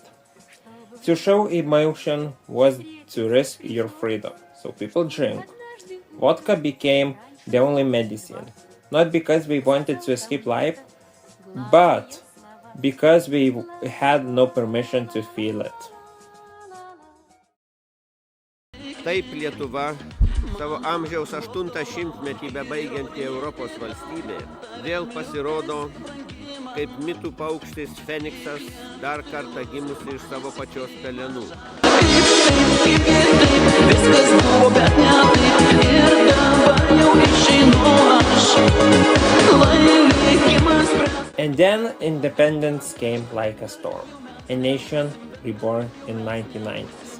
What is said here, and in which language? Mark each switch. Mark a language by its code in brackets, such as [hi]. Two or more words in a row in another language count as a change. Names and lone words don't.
[en] To show emotion was to risk your freedom, so people drink. Vodka became the only medicine, not because we wanted to escape life, but because we had no permission to feel it. [lt] Taip Lietuva, savo amžiaus 8-metį bebaigianti Europos valstybė, vėl pasirodo kaip mitų paukštis Feniksas, dar kartą gimusi iš savo pačios pelenų. [en] And then independence came like a storm, a nation reborn in 1990s.